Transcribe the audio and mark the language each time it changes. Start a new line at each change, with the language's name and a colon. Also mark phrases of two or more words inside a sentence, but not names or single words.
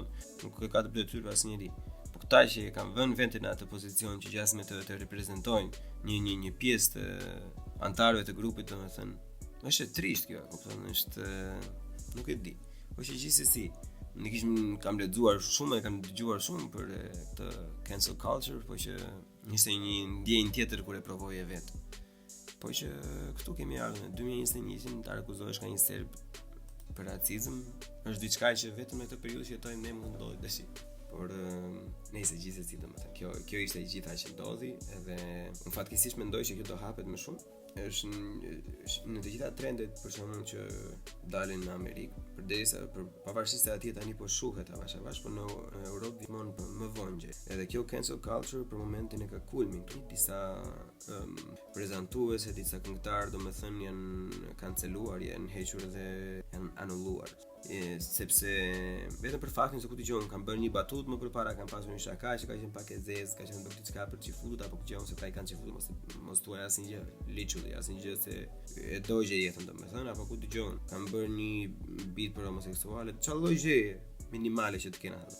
Albanian: Nuk ka të detyrë asnjëri. Po këta që kanë vënë vendin në atë pozicion që gjasme të reprezentojnë një pjesë të antarëve të grupit, domethënë, është e trisht kjo, kupton? Është nuk e di. Po që gjithsesi, kam lexuar shumë, kam dëgjuar shumë për këtë
English: cancel culture,
Albanian: po që ishte një ndjenjë tjetër kur e provoj e vet. Po që këtu kemi ardhur në 2021 të akuzohesh ka një serb për racizëm, është diçka që vetëm në këtë periudhë që jetojmë ne mund të ndodhi tash. Por nëse gjithsesi domethënë kjo ishte e gjitha që ndodhi, edhe unë fatkeqësisht mendoj që kjo do hapet më shumë. Është në të gjitha trendet për shkakun që dalin në Amerikë, përderisa pavarësisht se atje tani po shuhet avash, por në Europë gjithmonë më vonë. Edhe kjo
English: cancel culture
Albanian: për momentin e ka kulmin. Disa prezantuese, disa këngëtarë domethënë janë kanceluar, janë hequr dhe janë anulluar. Sepse vetëm për faktin se ku dëgjon kanë bërë një batut më përpara, kanë pasur një shaka që ka qenë pak e zezë, ka qenë bërë diçka për çifut apo gjë se ata i kanë çifut, mos thuaj asnjë gjë, literally asnjë gjë se e dojë jetën domethënë, apo ku dëgjon kanë bërë një beat për homoseksuale, çfarë lloj gjëje minimale që të kenë atë.